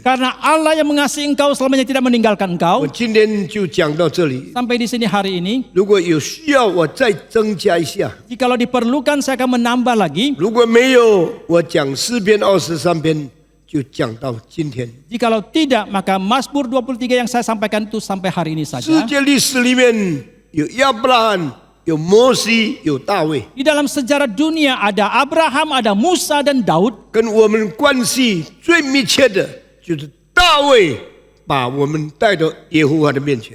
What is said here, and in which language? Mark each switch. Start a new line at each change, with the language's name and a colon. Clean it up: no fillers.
Indonesian: Karena Allah yang mengasihi engkau selamanya tidak meninggalkan
Chinese: 我今天就讲到这里。
Indonesian: Sampai di sini hari ini.
Chinese: 如果有需要，我再增加一下。
Indonesian: Jikalau diperlukan, saya akan menambah lagi.
Chinese: 如果没有，我讲诗篇23篇就讲到今天。
Indonesian: Jikalau tidak, maka Mazmur 23 yang saya sampaikan itu sampai hari ini
Chinese: 世
Indonesian: saja.
Chinese: 界历史里面有亚伯拉罕、有摩西、有大卫，
Indonesian: Di dalam sejarah dunia ada Abraham, ada Musa dan Daud.
Chinese: 跟我们关系最密切的就是大卫把我们带到耶和华的面前。